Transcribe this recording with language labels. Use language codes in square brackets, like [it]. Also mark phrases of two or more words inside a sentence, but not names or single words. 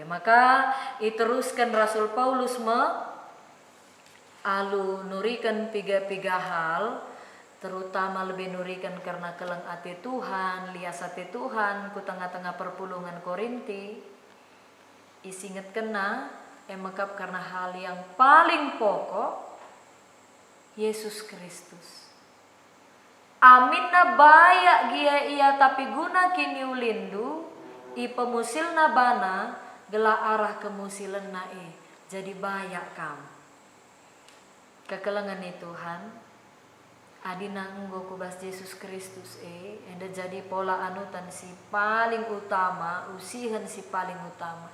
[btx] Maka iteruskan Rasul Paulus alu nurikan piga-piga hal, [id] terutama lebih [btx] nurikan karena keleng ate Tuhan, lias ate Tuhan ku tengah-tengah perpulungan Korinti. Isinget kena emakap [id] karena hal yang paling pokok, Yesus Kristus. [btx] Aminna bayak gia iya tapi guna kini ulindu, i pemusilna bana gela arah kemusilenna jadi bayak kam. Kekelengan Tuhan adina nggo kubas Yesus Kristus enda jadi pola anutan si paling utama, usihan si paling utama.